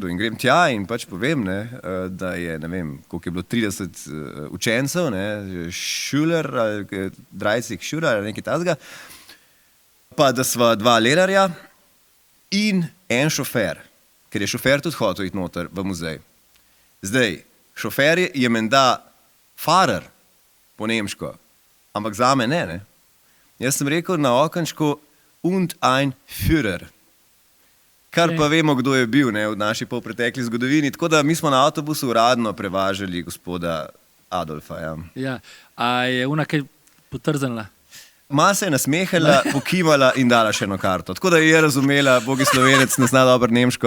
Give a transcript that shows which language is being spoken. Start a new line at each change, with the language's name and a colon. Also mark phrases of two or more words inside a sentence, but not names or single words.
Slovenian: In grem tja in pač povem, ne, da je, ne vem, koliko je bilo 30 učencev, ne, Šuler,
German: Drajcik Šuler,
Slovenian: ali nekaj tazga, pa da sva 2 lelarja in en šofer, ker je šofer tudi hotel iti noter v muzej. Zdaj, šofer je menda Fahrer po nemško, ampak zame ne. Jaz sem rekel na okenčku
German: und ein Führer,
Slovenian: kar pa vemo, kdo je bil, ne, v naši polpretekli zgodovini. Tako da mi smo na avtobusu uradno prevažali gospoda Adolfa. Ja. Ja. A je ona kaj potrznila? Ma se je nasmehala, pokimala in dala še eno karto. Tako da je razumela, bogi Slovenec ne zna dobro nemško.